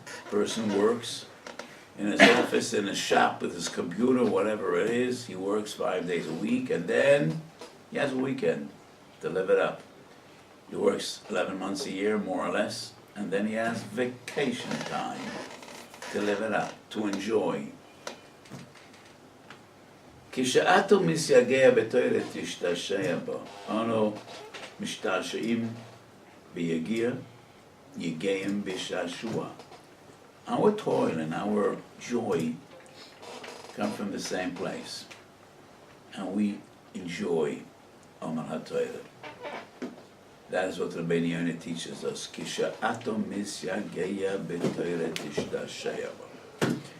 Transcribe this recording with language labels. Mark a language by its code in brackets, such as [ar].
[en] Person works in his office, in his shop, with his computer, whatever it is. He works 5 days a week, and then he has a weekend to live it up. He works 11 months a year, more or less, and then he has vacation time to live it up, to enjoy. [he] כשאתו מסייגע בתורה תשתעשע בו, אנו משתעשעים ביגיע, יגיעים בשעשוע. [en] Our toil and our joy come from the same place, and we enjoy Omer HaTorah. That is what Rabbeinu Yonah teaches us. [he] Kisha'ato misyageya b'Torah tishtashea bo.